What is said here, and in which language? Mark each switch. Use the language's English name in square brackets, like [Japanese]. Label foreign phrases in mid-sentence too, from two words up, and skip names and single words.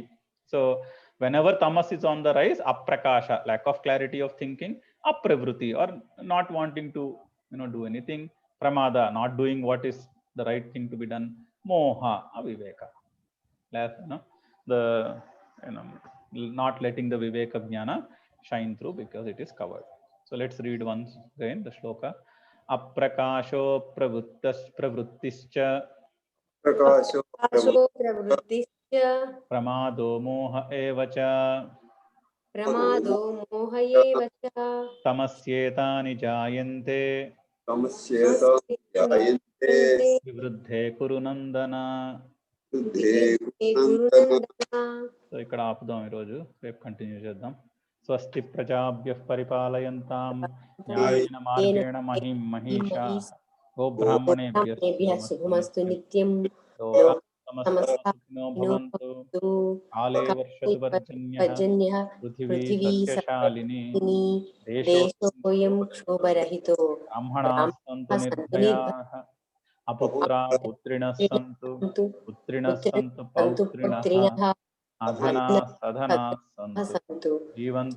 [English] So whenever tamas is on the rise, aprakasha, lack of clarity of thinking, apravruti, or not wanting to do anything, pramada, not doing what is the right thing to be done, moha, aviveka, not letting the [Sanskrit] विवेक ज्ञान [English] shine through because it is covered. So let's read once again the shloka. [Sanskrit] अप्रकाशो प्रवृत्तिश्च प्रकाशो प्रकाशो प्रवृत्तिश्च प्रमादो मोह एवच प्रमादो मोह एव च तमस्येतानि जायन्ते तमस्येत जायन्ते వివృద్ధే కురు నందన. बुद्धे गुरुनन्दना. [Telugu] సో ఇక్కడ ఆపుదాం, ఈరోజు రేపు కంటిన్యూ చేద్దాం. [Sanskrit] స్వస్తి ప్రజాభ్యః పరిపాలయంతాం న్యాయేన మార్గేణ మహిం మహిషాః గోబ్రాహ్మణేభ్యः శుభమస్తు నిత్యం. లోకాః సమస్తాః సుఖినో భవంతు. కాలే వర్షతు పర్జన్యః పర్జన్యః పృథివీ పృథివీ సస్యశాలినీ దేశోయం క్షోభరహితో బ్రాహ్మణాః సంతు నిర్భయాః అపుత్రాః పుత్రిణః సంతు పుత్రిణః సంతు పౌత్రిణః అధనాః సధనాః సంతు జీవంతు